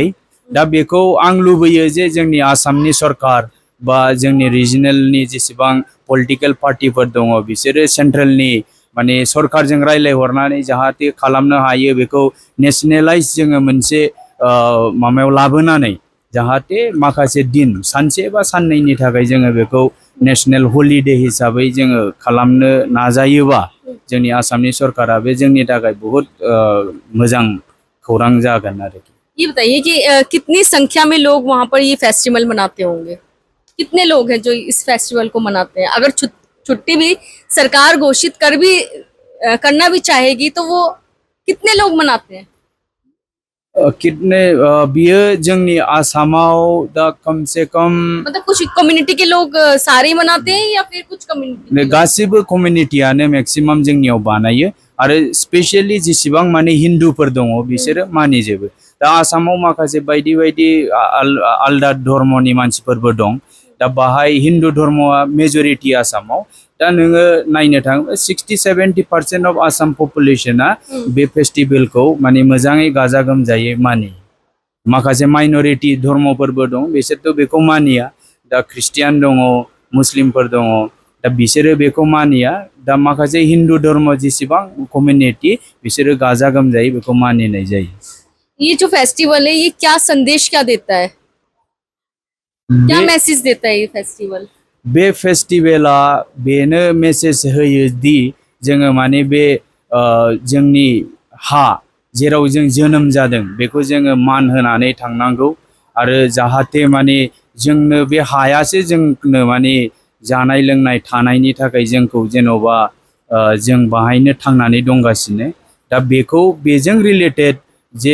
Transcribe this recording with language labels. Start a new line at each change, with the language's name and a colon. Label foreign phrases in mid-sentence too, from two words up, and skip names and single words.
Bodo: दा बेखौ आं लुबैयो जे जोंनि आसामनि सरकार बा जोंनि रिजनेलनि जेसेबां पलिटिकेल पार्टिफोर दङ, बिसोरो सेन्ट्रेलनि माने सरकारजों रायलायहरनानै जाहाथे खालामनो हायो, बेखौ नेशनेलाइज जोङो मोनसे माबायाव लाबोनानै जाहाथे माखासे दिन सानसे बा साननैनि थाखाय जोङो बेखौ
English: national holiday
Bodo: हिसाबै जोङो खालामनो नाजायोबा जोंनि आसामनि सरकारा बे जोंनि थाखाय बहुत मोजां खौरां जागोन आरोखि।
Hindi: ये बताइए कि कितनी संख्या में लोग वहाँ पर ये फेस्टिवल मनाते होंगे, कितने लोग हैं जो इस फेस्टिवल को मनाते हैं? अगर छुट्टी भी सरकार घोषित करना भी चाहेगी तो वो कितने लोग मनाते हैं?
Bodo: कितने बियो जोंनि आसामाव दा
Hindi: कम से कम मतलब कुछ कम्युनिटी के लोग सारे ही मनाते हैं या फिर कुछ कम्युनिटी?
Bodo: गासिबो कम्युनिटियानो मैक्सिमाम जोंनियाव बानायो, आरो स्पेशली जेसेबां माने हिन्दुफोर दङ बिसोरो मानिजोबो। दा आसामाव माखासे बायदि बायदि आलदा धर्मनि मानसिफोरबो दं दा बाहाय हिन्दु धर्मआ मेजरिटी आसामाव दा नोङो नायनो थाङोब्ला 60-70%
English: of Assam population
Bodo: बे फेस्टिभेलखौ माने मोजाङै गाजा गोमजायै मानियो माखासे माइनरिटी धर्मफोरबो दं बिसोरथ' बेखौ मानिया दा ख्रिस्टियान दङ मुस्लिमफोर दङ दा बिसोरो बेखौ मानिया दा माखासे हिन्दु धर्म जेसेबां कमिउनिटी बिसोरो गाजा गोमजायै बेखौ मानिनाय जायो
Hindi: ये जो फेस्टिवल है ये क्या संदेश क्या देता है, क्या मैसेज देता है ये फेस्टिवल?
Bodo: बे फेस्टिवेला बेनो मेसेज होयो दि जोङो माने बे जोंनि हा जेराव जों जोनोम जादों बेखौ जोङो मान होनानै थांनांगौ आरो जाहाथे माने जोंनो बे हायासो जोंनो माने जानाय लोंनाय थानायनि थाखाय जोंखौ जेन'बा जों बाहायनो थांनानै दंगासिनो दा बेखौ बेजों रिलेटेड जे